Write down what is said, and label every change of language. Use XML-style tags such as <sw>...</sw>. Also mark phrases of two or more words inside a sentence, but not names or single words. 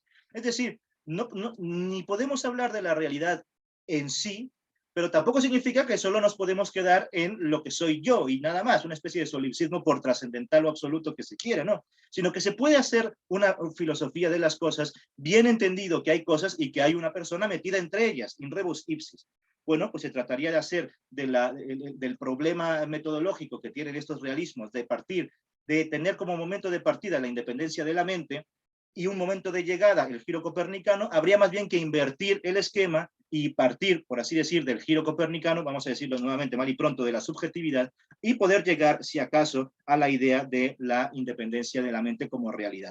<es>Es decir, ni podemos hablar de la realidad en sí, pero tampoco significa que solo nos podemos quedar en lo que soy yo y nada más, una especie de solipsismo por trascendental o absoluto que se quiera, ¿no? Sino que se puede hacer una filosofía de las cosas, bien entendido que hay cosas y que hay una persona metida entre ellas,</es> <la>in rebus ipsis.</la> <es>Bueno, pues se trataría de hacer del problema metodológico que tienen estos realismos, de tener como momento de partida la independencia de la mente y un momento de llegada, el giro copernicano, habría más bien que invertir el esquema y partir, por así decir, del giro copernicano, vamos a decirlo nuevamente mal y pronto, de la subjetividad, y poder llegar, si acaso, a la idea de la independencia de la mente como realidad.</es>